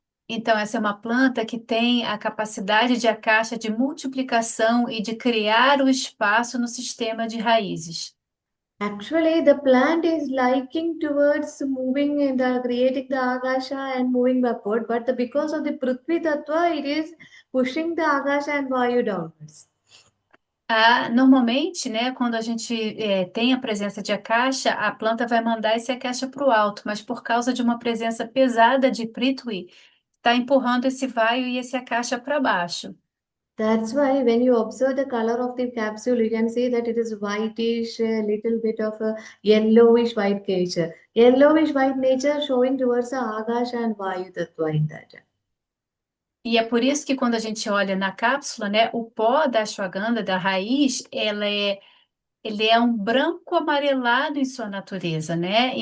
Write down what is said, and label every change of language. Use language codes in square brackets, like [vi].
[pt] Então, essa é uma planta que tem a capacidade de akasha de multiplicação e de criar o espaço no sistema de raízes. [en] Actually, the plant is liking towards moving in the creating the Akasha and moving backward, but because of the Prithvi Tattva, it is pushing the Akasha and Vayu downwards. [pt] Normalmente, né, quando a gente tem a presença de akasha, a planta vai mandar esse akasha para o alto, mas por causa de uma presença pesada de Prithvi, está empurrando esse vaio e esse akasha para baixo. [en] That's why when you observe the color of the capsule, you can see that it is whitish, a little bit of a yellowish white nature. Yellowish white nature showing towards the Akasha and Vayu Tattva in that. [pt] E é por isso que quando a gente olha na cápsula, né, o pó da ashwagandha, da raiz, ele é um branco amarelado em sua natureza, né?